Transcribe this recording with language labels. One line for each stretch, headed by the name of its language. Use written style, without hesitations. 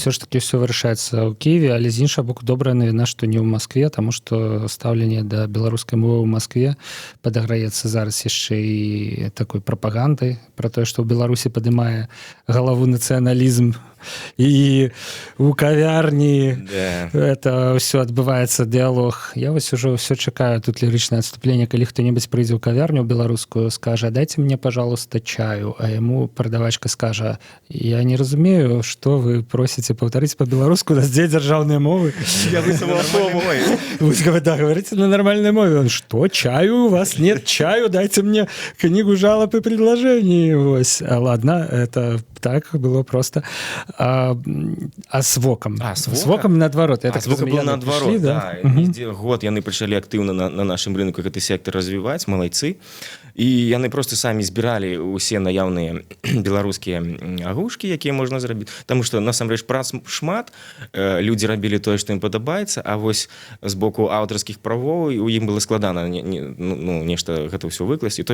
Russian: Все ж таки
Belarusian: ўсё вырашаецца ў Киеве, але з іншага боку добрая навіна, што не ў Маскве, таму што стаўленне да беларускай мовы ў Маскве падаграецца зараз яшчэ і такой прапагандай пра тое, што ў Беларусі падымае галаву нацыяналізм, і у кавярні это ўсё адбываецца дыялог. Я вось ужо ўсё чакаю тут лірычнае адступленне, калі хто-небудзь прыйдзе ў кавярню беларускую, скажа: дайце мне, пожалуйста, чаю, а яму прадавачка скажа: я не разумею, што вы просіце, паўтарыць па-беларуску, у нас дзе дзяржаўныя мовы.
Russian: Я говорите на нормальной мове. Он: что, чаю? У вас нет чаю? Дайте мне книгу жалоб и предложений. Вось. Ладно, это так было просто. А с ВОКом? С ВОКом наадварот. С ВОКом был наадварот, да.
Belarusian: Год яны пачалі актыўна на нашым рынку гэты сектор развіваць, малайцы. І яны просто самі збіралі ўсе наяўныя беларускія агушкі, якія можна зрабіць. Таму што насамрэч прац шмат, людзі рабілі тое, што ім падабаецца, а вось з боку аўтарскіх правоў у ім было складана нешта гэта ўсё выкласці.